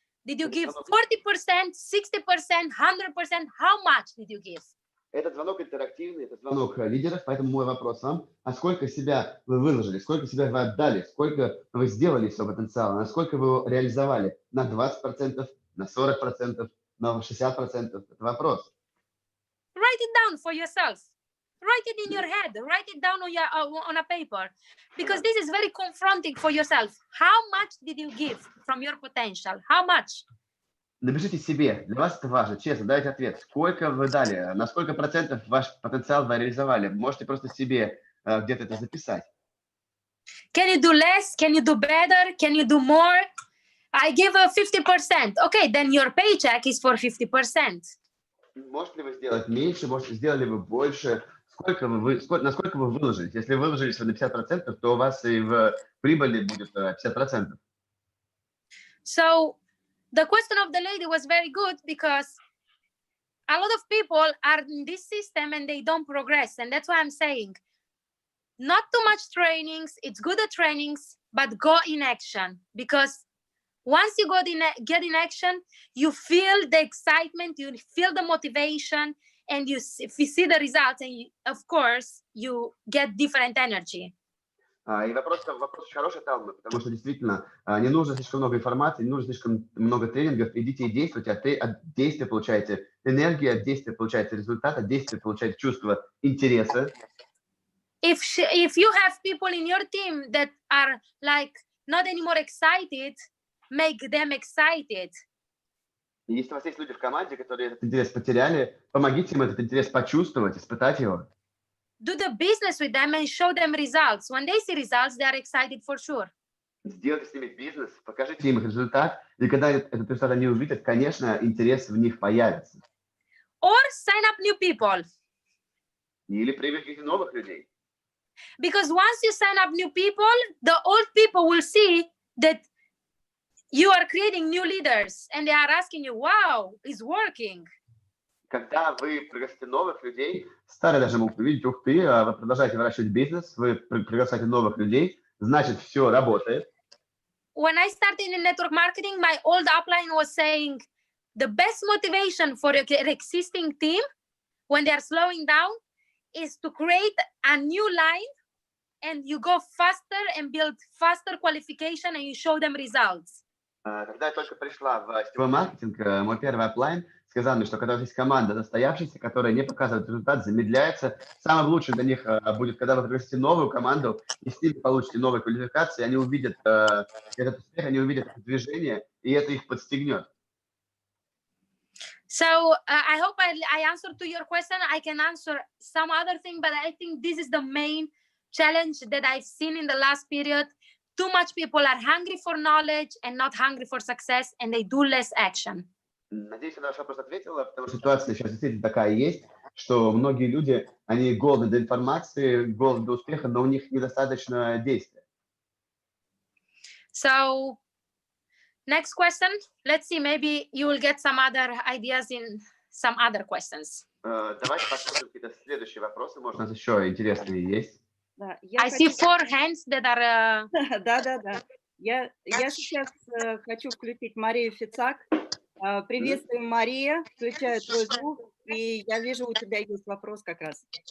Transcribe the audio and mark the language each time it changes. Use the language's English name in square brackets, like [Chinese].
[English] Did you give 40%, 60%, 100%? How much did you give? [Russian] Этот звонок интерактивный, это звонок лидеров, поэтому мой вопрос вам, а сколько себя вы выложили, сколько себя вы отдали, сколько вы сделали из своего потенциала, насколько вы его реализовали? На 20%, на 40%, на 60%? Это вопрос. [English] write it down for yourself. Write it in your head. Write it down on a paper, because this is very confronting for yourself. How much did you give from your potential? How much? [Russian] Напишите себе, для вас это важно, честно, дайте ответ. Сколько вы дали, на сколько процентов ваш потенциал вы реализовали? Можете просто себе где-то это записать. [English] Can you do less? Can you do better? Can you do more? I give 50%. Okay, then your paycheck is for 50%. [Russian] Можете ли вы сделать меньше, можете, сделали вы больше? Насколько вы выложились? Если вы выложились на 50%, то у вас и в прибыли будет 50%. [English] So the question of the lady was very good, because a lot of people are in this system and they don't progress. And that's why I'm saying, not too much trainings. It's good at trainings, but go in action. Because once you get in action, you feel the excitement, you feel the motivation, and if you see the results, and of course, you get different energy. [Russian] И вопрос очень хороший, Талма, потому что действительно не нужно слишком много информации, не нужно слишком много тренингов. Идите и действуйте, от действия получаете энергию, от действия получаете результат, от действия получаете чувство интереса. [English] If you have people in your team that are like not anymore excited, make them excited. [Russian] И если у вас есть люди в команде, которые этот интерес потеряли, помогите им этот интерес почувствовать, испытать его. [English] Do the business with them and show them results. When they see results, they are excited for sure. [Russian] Сделайте с ними бизнес, покажите им их результат, и когда этот результат они увидят, конечно, интерес в них появится. [English] Or sign up new people. [Russian] Или привлеките новых людей. [English] Because once you sign up new people, the old people will see that you are creating new leaders, and they are asking you, wow, it's working. [Russian] Когда вы пригласите новых людей, старые даже могут увидеть, ух ты, вы продолжаете выращивать бизнес, вы приглашаете новых людей, значит, все работает. [English] When I started in network marketing, my old upline was saying the best motivation for an existing team when they are slowing down is to create a new line, and you go faster and build faster qualification, and you show them results. [Russian] Когда я только пришла в сетевой маркетинг, мой первый оплайн сказал мне, что когда у вас есть команда настоявшаяся, которая не показывает результат, замедляется, самым лучшим для них будет, когда вы пригласите новую команду, и с ними получите новые квалификации, они увидят этот успех, они увидят это движение, и это их подстегнет. [English] So I hope I answered to your question. I can answer some other thing, but I think this is the main challenge that I've seen in the last period. Too much people are hungry for knowledge and not hungry for success, and they do less action. [Russian] Надеюсь, я на ваш вопрос ответила, потому что ситуация сейчас действительно такая есть, что многие люди, они голодны до информации, голодны до успеха, но у них недостаточно действия. [English] So next question. Let's see, maybe you will get some other ideas in some other questions. [Russian] Давайте посмотрим какие-то следующие вопросы. Может, у нас еще интересные есть. Да, [English] I see 4 hands that are... [Russian] Да. Я сейчас хочу включить Марию Фицак. Приветствуем, Мария. Включаю твой звук. И я вижу, у тебя есть вопрос как раз.